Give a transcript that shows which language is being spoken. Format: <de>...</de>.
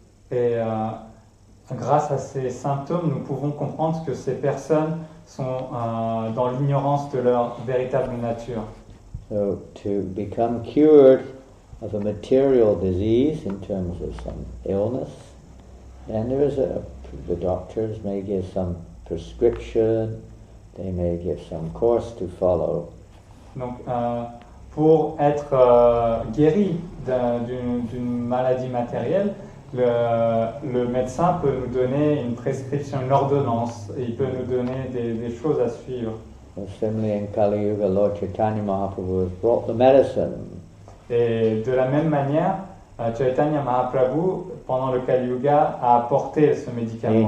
<fr>Et grâce à ces symptômes, nous pouvons comprendre que ces personnes sont dans l'ignorance de leur véritable nature.</fr> <en>So to become cured of a material disease in terms of some illness, then the doctors may give some prescription, they may give some course to follow.</en> <fr>Donc, pour être guéri d'une maladie matérielle, le médecin peut nous donner une prescription, une ordonnance, et il peut nous donner des choses à suivre.</fr> <en>Similarly, in Kali Yuga, Lord Chaitanya Mahaprabhu has brought the medicine.</en> <fr>Et de la même manière, Chaitanya Mahaprabhu, pendant le Kali Yuga, a apporté ce médicament.</fr>